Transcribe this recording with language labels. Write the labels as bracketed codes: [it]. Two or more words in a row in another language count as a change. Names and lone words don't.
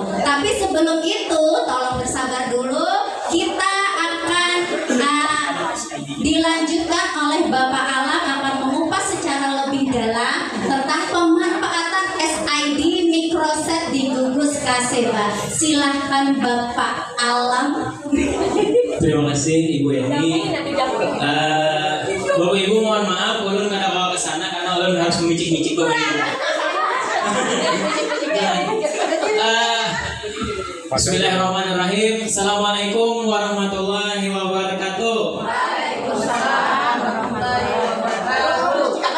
[id] Tapi sebelum itu tolong bersabar dulu, kita akan dilanjutkan oleh Bapak Alam akan mengupas secara lebih dalam tentang pemanfaatan SID Microset di gugus Kaseba. Silahkan Bapak Alam. Terima kasih Ibu Yani. Bapak Ibu mohon maaf, ulun nggak bawa ke sana karena ulun harus memicik-micik Bapak Ibu. [ar] بسم الله الرحمن الرحيم. السلام عليكم ورحمة الله وبركاته. وعليكم السلام ورحمة الله وبركاته.